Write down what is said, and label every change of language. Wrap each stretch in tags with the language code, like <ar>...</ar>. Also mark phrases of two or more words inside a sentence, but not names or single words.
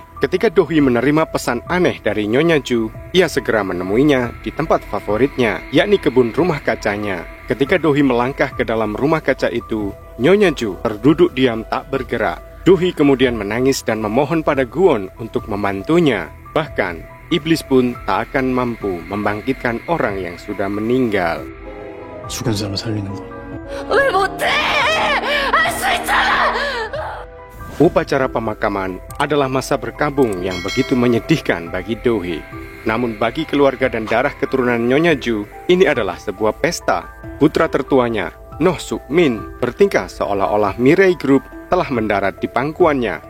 <id>Ketika Do-hee menerima pesan aneh dari Nyonya Ju, ia segera menemuinya di tempat favoritnya, yakni kebun rumah kacanya. Ketika Do-hee melangkah ke dalam rumah kaca itu, Nyonya Ju terduduk diam tak bergerak. Do-hee kemudian menangis dan memohon pada Kwon untuk membantunya. Bahkan, iblis pun tak akan mampu membangkitkan orang yang sudah meninggal.</id> <ko>죽은 사람 살리는 거. 왜 못해? 할 수 있잖아!</ko> <id>Upacara pemakaman adalah masa berkabung yang begitu menyedihkan bagi Do-hee. Namun bagi keluarga dan darah keturunan Nyonya Ju, ini adalah sebuah pesta. Putra tertuanya, Noh Suk-min, bertingkah seolah-olah Mirai Group telah mendarat di pangkuannya.</id>